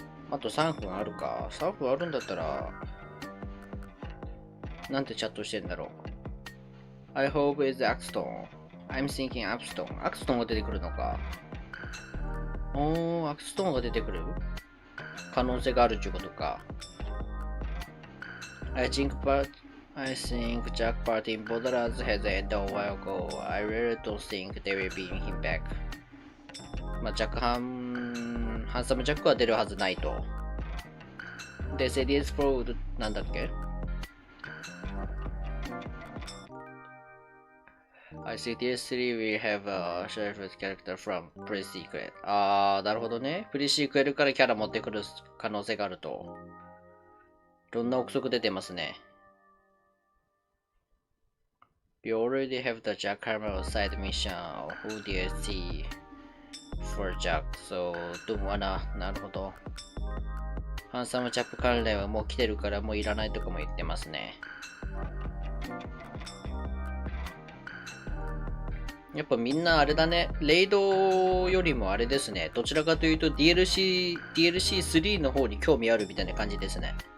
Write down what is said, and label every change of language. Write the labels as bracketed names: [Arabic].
[Japanese] あと3分あるか。3分あるんだったら、なんてチャットしてんだろう。 [English] I hope it's Axton. I'm thinking Axton. [Japanese] Axton が出てくるのか。Axton が出てくる可能性があるっていうことか。 [English] I think I think Jack Party in Borderlands has ended a while ago. I really don't think they will bring him back. [Japanese] まあ、ハンサムジャックは出るはずないと。で、セリエスプローなんだっけ？ [English] I think DS3 will have a sheriff character from pre-sequel. [Japanese] なるほどね。プリシークエルからキャラ持ってくる可能性があると。いろんな憶測出てますね。 [English] We already have the Jack Harmon side mission who DLC for Jack, so don't wanna. [Japanese] なるほど。ハンサムジャック関連はもう来てるからもういらないとかも言ってますね。やっぱみんなあれだね。レイドよりもあれですね。どちらかというと DLC3 の方に興味あるみたいな感じですね。